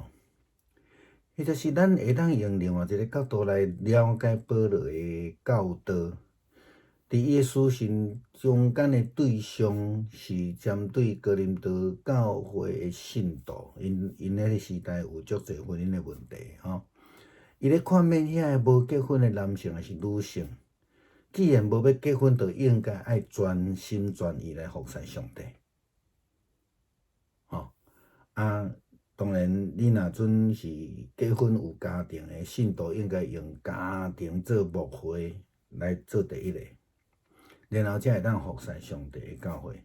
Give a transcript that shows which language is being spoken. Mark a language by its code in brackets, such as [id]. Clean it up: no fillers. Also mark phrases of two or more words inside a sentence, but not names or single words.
[nan] 迄就是咱会当用另外一个角度来了解保罗的教导。伫伊的书信中间的对象是针对哥林多教会的信徒，因迄个时代有足侪婚姻的问题吼。伊咧看免遐个无结婚的男性还是女性，既然无要结婚，就应该爱全心全意来服侍上帝。当然，你若准是结婚有家庭的信徒，应该用家庭做目标来做第一个，然后才会当服侍上帝的教会。